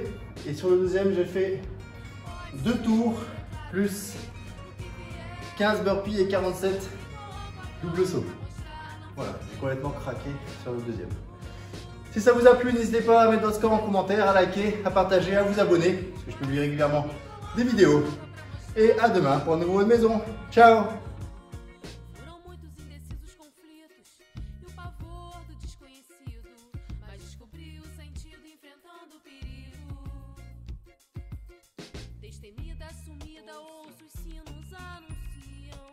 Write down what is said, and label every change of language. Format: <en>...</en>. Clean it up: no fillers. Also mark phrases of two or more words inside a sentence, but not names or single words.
<fr>Et sur le deuxième, j'ai fait 2 tours plus 15 burpees et 47 double saut. Voilà, j'ai complètement craqué sur le deuxième. Si ça vous a plu, n'hésitez pas à mettre votre score en commentaire, à liker, à partager, à vous abonner, parce que je publie régulièrement des vidéos. Et à demain pour un nouveau de maison. Ciao!</fr> <pt>Foram muitos indecisos conflitos e o pavor do desconhecido, mas descobri o sentido enfrentando o perigo. Destemida, sumida, ouço os sinos anunciam.</pt>